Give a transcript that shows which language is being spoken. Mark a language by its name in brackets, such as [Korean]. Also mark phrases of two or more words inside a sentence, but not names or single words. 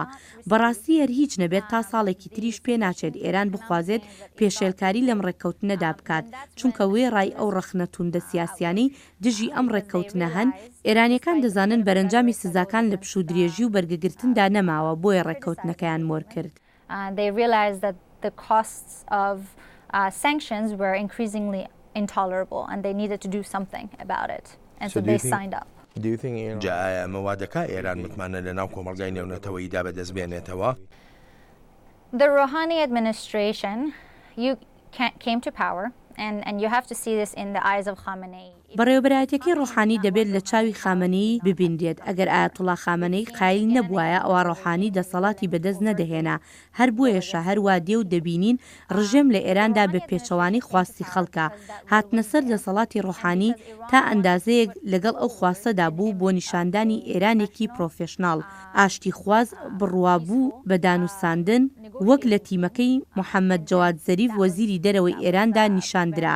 [Central Kurdish] بەڕاستی هەر هیچ نەبێت تا ساڵێکی تریش پێ ناچێت ئێران بخوازێت پێشێلکاری لەم ڕێکەوتنەدا بکات، چونکە وێ ڕای ئەو ڕەخنە توندە سیاسیانی دژی ئەم ڕێکەوتنە هەن. ئێرانیەکان دەزانن بەرەنجامی سزاکان لە پشوو درێژی و بەرگەگرتندا نەماوە بۆیە ڕێکەوتنەکەیان مۆر کرد. [English] The costs of sanctions were increasingly intolerable and they needed to do something about it. And so they signed up. [Central Kurdish] جا ئایا مەوادەکە ئێران متمانە لە ناو کۆمەڵگای نێونەتەوەییدا بەدەستبێنێتەوە؟ [English] The Rouhani administration came to power and you have to see this in the eyes of Khamenei. [Central Kurdish] بەڕێوەبەرایەتەکەی ڕۆحانی دەبێت لە چاوی خامنەیی ببیندێت. ئەگەر ئایەتوڵا خامنەی قایل نەبوایە ئەوە ڕۆحانی دەسەڵاتی بەدەست نەدەهێنا. هەر بۆیەشە هەروە دێ و دەبینین ڕژێم لە ئێراندا بە پێچەوانی خواستی خەڵکە هاتنە سەر دەسەڵاتی ڕۆحانی تا ئەندازەیەک لەگەڵ ئەو خواستەدا بوو بۆ نیشاندانی ئێرانێکی پرۆفێشناڵ ئاشتی خواز بڕوابوو بە دانووساندن وەک لە تیمەکەی محەممەد جەواد زەریف وەزیری دەرەوەی ئێراندا نیشاندرا.